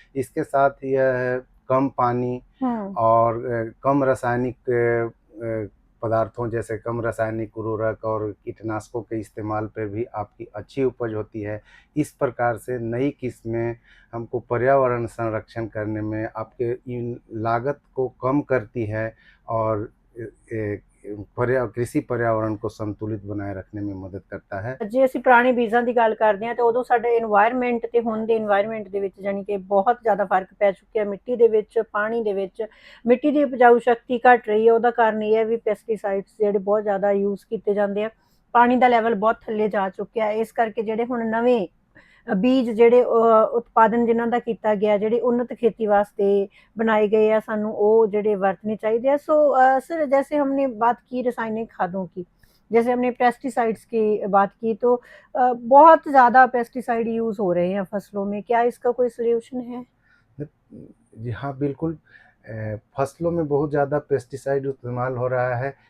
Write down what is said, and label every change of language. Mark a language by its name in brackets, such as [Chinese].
[Hindi] इसके साथ यह कम पानी और कम रासायनिक पदार्थों जैसे कम रासायनिक उर्वरक और कीटनाशकों के इस्तेमाल पे भी आपकी अच्छी उपज होती है। इस प्रकार से नई किस्में हमको पर्यावरण संरक्षण करने में आपके इन लागत को कम करती है और कृषि पर्यावरण को संतुलित बनाए रखने में मदद करता है। [Punjabi] ਜੇ ਅਸੀਂ ਪੁਰਾਣੇ ਬੀਜਾਂ ਦੀ ਗੱਲ ਕਰਦੇ ਹਾਂ ਤਾਂ ਉਦੋਂ ਸਾਡੇ এনवायरमेंट ਤੇ ਹੁਣ ਦੇ এনवायरमेंट ਦੇ ਵਿੱਚ ਜਾਨੀ ਕਿ ਬਹੁਤ ਜ਼ਿਆਦਾ ਫਰਕ ਪੈ ਚੁੱਕਿਆ। ਮਿੱਟੀ ਦੇ ਵਿੱਚ, ਪਾਣੀ ਦੇ ਵਿੱਚ ਮਿੱਟੀ ਦੀ ਉਪਜਾਊ ਸ਼ਕਤੀ ਘਟ ਰਹੀ ਹੈ। ਉਹਦਾ ਕਾਰਨ ਇਹ ਹੈ ਵੀ ਪੈਸਟੀਸਾਈਡਸ ਜਿਹੜੇ ਬਹੁਤ ਜ਼ਿਆਦਾ ਯੂਜ਼ ਕੀਤੇ ਜਾਂਦੇ ਆ। ਪਾਣੀ ਦਾ ਲੈਵਲ ਬਹੁਤ ਥੱਲੇ ਜਾ ਚੁੱਕਿਆ। ਇਸ ਕਰਕੇ ਜਿਹੜੇ ਹੁਣ ਨਵੇਂ बीज ਜਿਹੜੇ ਉਤਪਾਦਨ ਜਿਨ੍ਹਾਂ ਦਾ ਕੀਤਾ ਗਿਆ, ਜਿਹੜੇ [Hindi] उन्नत खेती वास्ते बनाए गए हैं, [Punjabi] सानू वो ਜਿਹੜੇ वरतने चाहिए। [Hindi] सो सर जैसे हमने बात की रासायनिक खादों की, जैसे हमने पेस्टिसाइड्स की बात की, तो बहुत ज़्यादा पेस्टिसाइड यूज़ हो रहे हैं फसलों में। क्या इसका कोई सोल्यूशन है? जी हाँ बिल्कुल, फसलों में बहुत ज़्यादा पेस्टिसाइड इस्तेमाल हो रहा है।